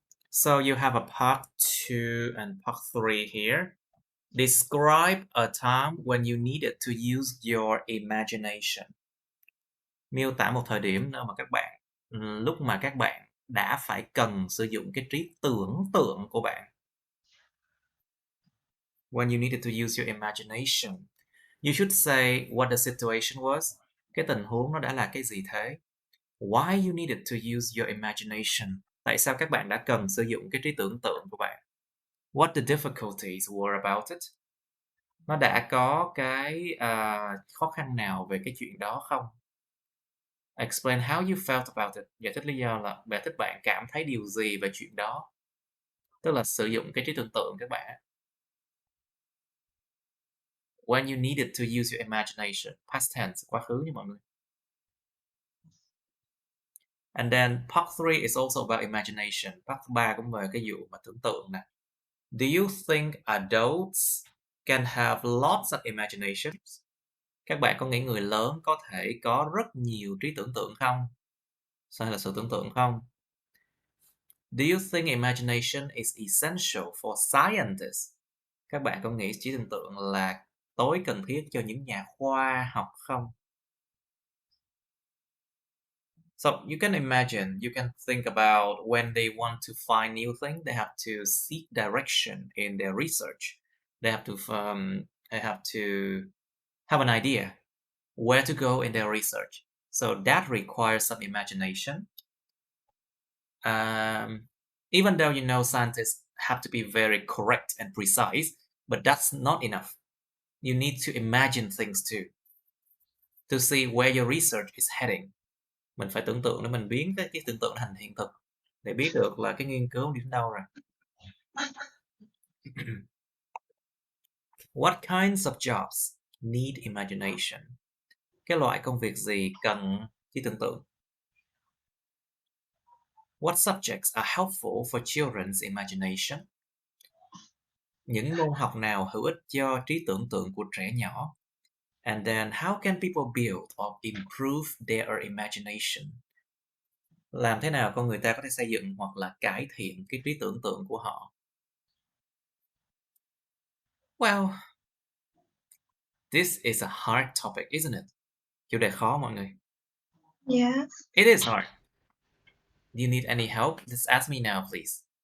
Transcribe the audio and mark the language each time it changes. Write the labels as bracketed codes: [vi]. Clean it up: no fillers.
[en] So you have a part 2 and part 3 here. Describe a time when you needed to use your imagination. [vi] Miêu tả một thời điểm nơi mà lúc mà các bạn đã phải cần sử dụng cái trí tưởng tượng của bạn. [en] When you needed to use your imagination. You should say what the situation was. [vi] Cái tình huống nó đã là cái gì thế? [en] Why you needed to use your imagination. [vi] Tại sao các bạn đã cần sử dụng cái trí tưởng tượng của bạn? [en] What the difficulties were about it. [vi] Nó đã có cái khó khăn nào về cái chuyện đó không? [en] Explain how you felt about it. [vi] Giải thích lý do là bạn cảm thấy điều gì về chuyện đó. Tức là sử dụng cái trí tưởng tượng các bạn. [en] When you needed to use your imagination. Past tense, [vi] quá khứ nha mọi người. [en] And then part 3 is also about imagination. [vi] Part 3 cũng về cái vụ mà tưởng tượng nè. [en] Do you think adults can have lots of imaginations? [vi] Các bạn có nghĩ người lớn có thể có rất nhiều trí tưởng tượng không? Sao là sự tưởng tượng không? [en] Do you think imagination is essential for scientists? [vi] Các bạn có nghĩ trí tưởng tượng là tối cần thiết cho những nhà khoa học không? [en] So you can imagine, you can think about when they want to find new things, they have to seek direction in their research. They have to have an idea where to go in their research. So that requires some imagination. Even though you know scientists have to be very correct and precise, but that's not enough. You need to imagine things too, to see where your research is heading. [vi] Mình phải tưởng tượng để mình biến cái tưởng tượng thành hiện thực, để biết được là cái nghiên cứu đi đến đâu rồi. [en] What kinds of jobs need imagination? [vi] Cái loại công việc gì cần trí tưởng tượng? [en] What subjects are helpful for children's imagination? [vi] Những môn học nào hữu ích cho trí tưởng tượng của trẻ nhỏ? [en] And then how can people build or improve their imagination? [vi] Làm thế nào con người ta có thể xây dựng hoặc là cải thiện cái trí tưởng tượng của họ? [en] Well, this is a hard topic, isn't it? [vi] Chủ đề khó mọi người. [en] Yes. It is hard. Do you need any help? Just ask me now, please.